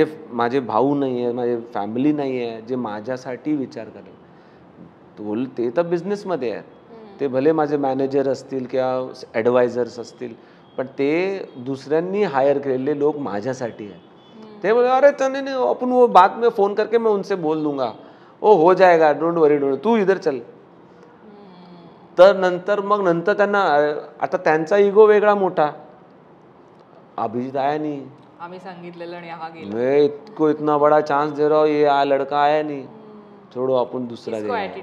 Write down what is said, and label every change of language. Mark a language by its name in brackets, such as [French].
[Marathi] माझे भाऊ नाही आहे, माझे फॅमिली नाही आहे जे माझ्यासाठी विचार करेल. ते तर बिझनेसमध्ये आहेत, ते भले माझे मॅनेजर असतील किंवा ॲडवायझर्स असतील, पण ते दुसऱ्यांनी हायर केलेले लोक माझ्यासाठी आहेत. ते बोले [Hindi] अरे नहीं अपन वो बाद में फ़ोन करके मैं उनसे बोल दूंगा, ओ हो जाएगा, [English] don't worry, [Hindi] तू इधर चल. [Marathi] तर नंतर त्यांना आता त्यांचा इगो वेगळा मोठा. [Hindi] अभिजीत आया नहीं, [Marathi] आम्ही सांगितलेलं आणि हा गेला, [Hindi] मैं इसको इतना बड़ा चांस दे रहा हूँ, ये लड़का आया नहीं, छोड़ो अपन दूसरा देगा.